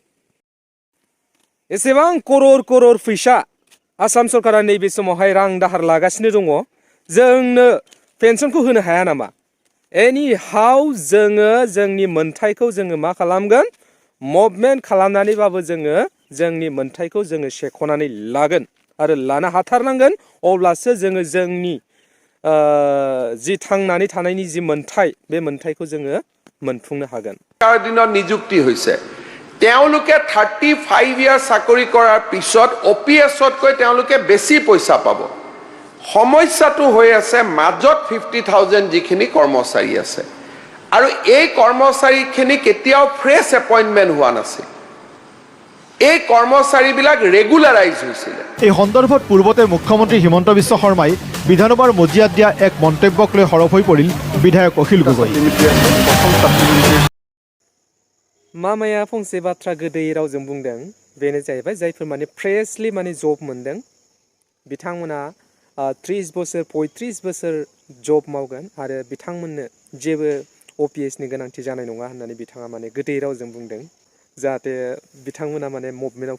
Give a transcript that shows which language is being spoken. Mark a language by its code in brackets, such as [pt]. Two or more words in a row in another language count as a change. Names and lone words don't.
[brx] एसेबां करर फैसा आसाम सरकारा नैबे समावहाय रां दाहार लागासिनो दङ जोंनो पेन्सनखौ होनो हाया नामा एनि हाउ जोङो जोंनि मोन्थायखौ जोङो मा खालामगोन मुभमेन्ट खालामनानैबाबो जोङो जोंनि मोन्थायखौ जोङो सेख'नानै लागोन आरो लानो हाथारनांगोन अब्लासो जोङो जोंनि जि थांनानै थानायनि जि मोन्थाय बे मोन्थायखौ जोङो मोनफुंनो हागोन [as] দিনৰ নিযুক্তি হৈছে তেওঁলোকে 35 ইয়াৰ চাকৰি কৰাৰ পিছত OPS-তকৈ তেওঁলোকে বেছি পইচা পাব সমস্যাটো হৈ আছে মাজত 50,000 যিখিনি কৰ্মচাৰী আছে আৰু এই কৰ্মচাৰীখিনি কেতিয়াও [en] fresh appointment [as] হোৱা নাছিল এই কৰ্মচাৰীবিলাক ৰেগুলাৰাইজ হৈছিল এই সন্দৰ্ভত পূৰ্বতে মুখ্যমন্ত্ৰী হিমন্ত বিশ্ব শৰ্মাই বিধানসভাৰ মজিয়াত দিয়া এক মন্তব্যক লৈ সৰব হৈ পৰিল বিধায়ক অখিল গগৈ [brx] मामाया फंसे बाथ्रा गोदै रावजों बुंदों बेनो जाहैबाय जायफोर माने फ्रेशलि माने जब मोनदों बिथांमोना 30 बोसोर 35 बोसोर जब मावगोन आरो बिथांमोननो जेबो OPS नि गोनांथि जानाय नङा होननानै बिथाङा माने गोदै रावजों बुंदों जाहाथे बिथांमोना माने मुभमेन्टआव